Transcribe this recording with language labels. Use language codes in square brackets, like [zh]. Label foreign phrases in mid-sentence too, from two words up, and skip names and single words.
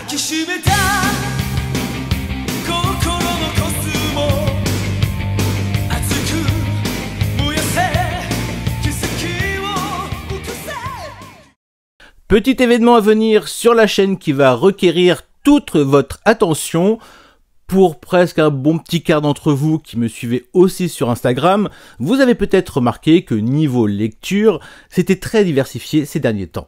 [ja] きしめた心のコスモ熱く燃やせ奇跡を起こせ。 [fr] Petit événement à venir sur la chaîne qui va requérir toute votre attention. Pour presque un bon petit quart d'entre vous qui me suivez aussi sur Instagram, vous avez peut-être remarqué que niveau lecture, c'était très diversifié ces derniers temps.